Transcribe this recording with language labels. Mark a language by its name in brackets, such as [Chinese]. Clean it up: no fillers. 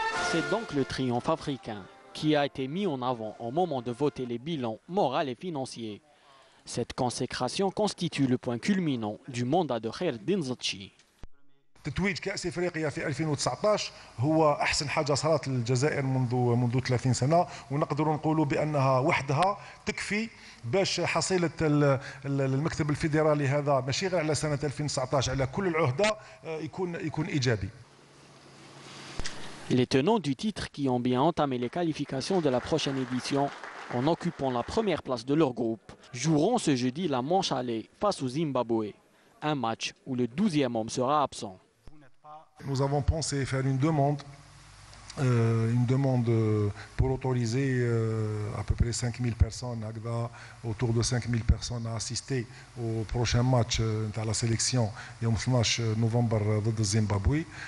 [French] C'est donc le triomphe africain qui a été mis en avant au moment de voter les bilans moraux et financiers. Cette consécration constitue le point culminant du mandat de Kherdin Zetchi. [Arabic] تتويج كأس افريقيا في 2019 هو احسن حاجه صارت للجزائر منذ 30 سنه، ونقدر نقولوا بانها وحدها تكفي باش حصيله المكتب الفيدرالي هذا ماشي غير على سنه 2019 على كل العهده يكون ايجابي. [French] Les tenants du titre qui ont bien entamé les qualifications de la prochaine édition en occupant la première place de leur groupe, joueront ce jeudi la manche aller face au Zimbabwe. Un match où le 12e homme sera absent. Nous avons pensé faire une demande une demande pour autoriser à peu près 5000 personnes, autour de 5000 personnes à assister au prochain match de la sélection [Arabic] يوم 12 نوفمبر ضد الزيمبابوي.